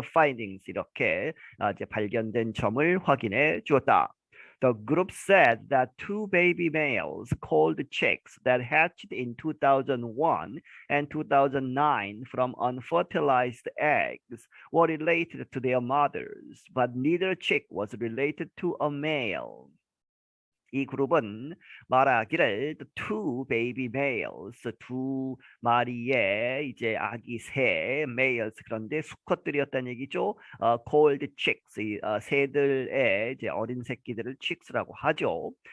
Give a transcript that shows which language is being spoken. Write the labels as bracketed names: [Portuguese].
[Korean] The findings 이렇게 이제 발견된 점을 확인해 주었다. [English] The group said that two baby males called chicks that hatched in 2001 and 2009 from unfertilized eggs were related to their mothers, but neither chick was related to a male. [Korean] 이 그룹은 말하기를 [English] the two baby males, [Korean] 두 마리의 이제 아기 새 males, 그런데 수컷들이었다는 얘기죠. [English] called chicks, [Korean] 새들의 이제 어린 새끼들을 chicks라고 하죠.